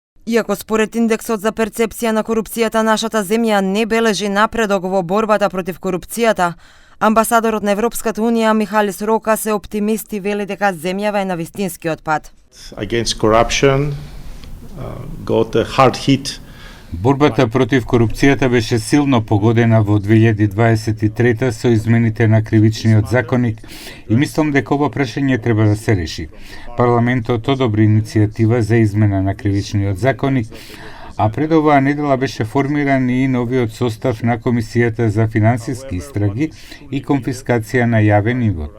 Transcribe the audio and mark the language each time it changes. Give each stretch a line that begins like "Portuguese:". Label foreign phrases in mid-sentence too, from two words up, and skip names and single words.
Macedonian: Иако според индексот за перцепција на корупцијата нашата земја не бележи напредок во борбата против корупцијата, амбасадорот на Европската унија Михалис Рока се оптимист и вели дека земјава е на вистинскиот пат.
English: Against corruption got a hard hit.
Macedonian: Борбата против корупцијата беше силно погодена во 2023 со измените на кривичниот законник и мислам дека ова прашање треба да се реши. Парламентот одобри иницијатива за измена на кривичниот законник, а пред оваа недела беше формиран и новиот состав на Комисијата за финансиски истраги и конфискација на јавен имот.